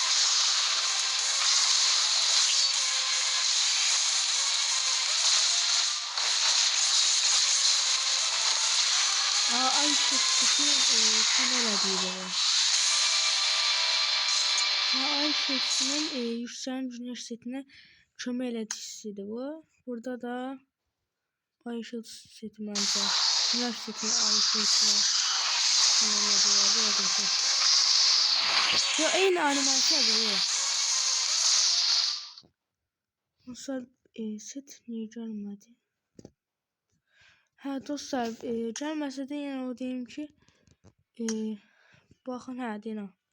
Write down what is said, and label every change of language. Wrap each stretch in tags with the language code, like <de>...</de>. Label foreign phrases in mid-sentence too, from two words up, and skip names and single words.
<tr>Ay şeklinin kamera diyelim. Ay şeklinin yükselen güneş setine</tr> <az>kömək elədicisidir</az> <tr>bu. Burada da ay ışıltısı seti bence. Güneş setine ay ışıltısına</tr> <az>kömək elədicisidir. Ya eyni animasiyadır.</az> <tr>Dostlar, set niye gelmedi?</tr> <az>Dostlar, gəlməsə də yenə o deyim ki, baxın, deyim.</az>